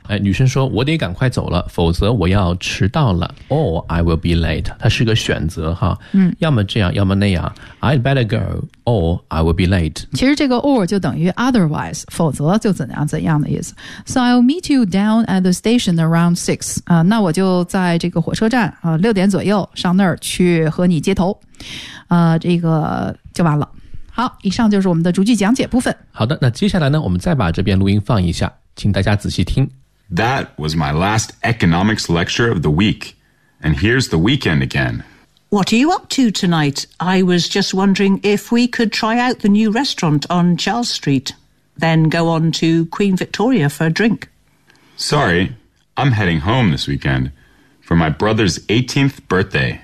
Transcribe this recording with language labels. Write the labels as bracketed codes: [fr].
[zh] 哎，女生说，我得赶快走了，否则我要迟到了 ， [en] or I will be late。 [zh] 它是个选择哈，要么这样，要么那样 ， [en] I'd better go or I will be late。 [zh] 其实这个 or 就等于 otherwise， 否则就怎样怎样的意思。 [en] So I'll meet you down at the station around 6。 [zh] 那我就在这个火车站六点左右上那儿去和你接头。这个就完了。好，以上就是我们的逐句讲解部分。好的，那接下来呢，我们再把这边录音放一下，请大家仔细听。 [en] That was my last economics lecture of the week, and here's the weekend again. What are you up to tonight? I was just wondering if we could try out the new restaurant on Charles Street, then go on to Queen Victoria for a drink. Sorry, I'm heading home this weekend for my brother's 18th birthday.